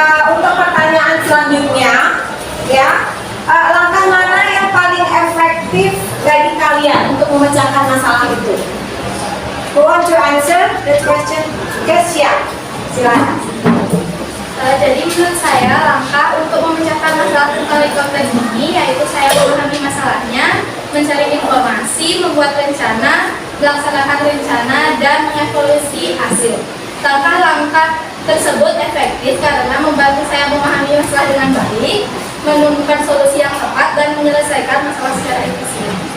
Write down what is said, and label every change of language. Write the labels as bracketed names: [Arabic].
[Indonesian] Untuk pertanyaan selanjutnya, ya, langkah mana yang paling efektif bagi kalian untuk memecahkan masalah itu? [English] Who want to answer the question? [Indonesian] Kesia, silakan. Jadi menurut saya langkah untuk memecahkan masalah tentang konteks ini yaitu saya memahami masalahnya, mencari informasi, membuat rencana, melaksanakan rencana, dan mengevaluasi hasil. Langkah-langkah tersebut efektif karena membantu saya memahami masalah dengan baik, menemukan solusi yang tepat, dan menyelesaikan masalah secara efisien.